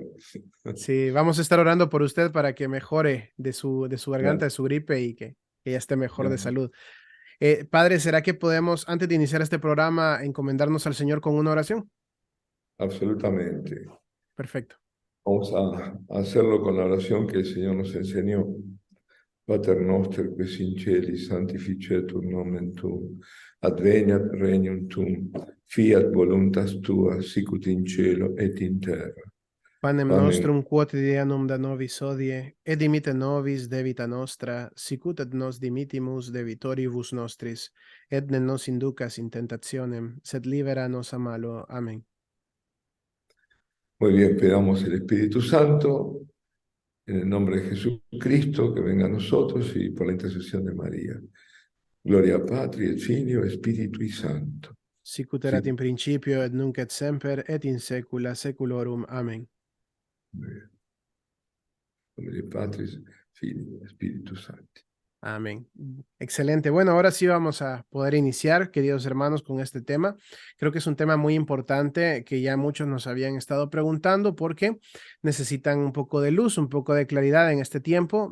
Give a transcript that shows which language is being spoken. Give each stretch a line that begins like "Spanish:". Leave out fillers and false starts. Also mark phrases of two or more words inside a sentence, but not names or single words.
Spanish: sí, vamos a estar orando por usted para que mejore de su garganta, de Gracias. su gripe y que ya esté mejor de salud. Padre, ¿será que podemos, antes de iniciar este programa, encomendarnos al Señor con una oración? Absolutamente. Perfecto. Vamos a hacerlo con la oración que el Señor nos enseñó.
Latin: Pater noster, qui in celi, sanctificetur nomen tuum, adveniat regnum tuum, fiat voluntas tua, sicut in cielo et in terra. Panem Pane nostrum quotidianum da nobis hodie, et dimitte nobis debita nostra, sicut et nos dimittimus debitoribus nostris, et ne nos inducas in tentationem, sed libera nos a malo. Amén.
Spanish: Muy bien, pedamos el Espíritu Santo en el nombre de Jesucristo, que venga a nosotros y por la intercesión de María.
Latin: Gloria a Patri, et Filio, et Spiritui Santo. Sicut
Spanish: Sí.
Latin: erat in principio, et nunc et semper, et in saecula saeculorum. Amén.
Spanish: Muy bien.
Latin: Gloria a Patri, Filio,
Spanish: Espíritu Santo. Amén. Excelente. Bueno, ahora sí vamos a poder iniciar, queridos hermanos, con este tema. Creo que es un tema muy importante que ya muchos nos habían estado preguntando porque necesitan un poco de luz, un poco de claridad en este tiempo.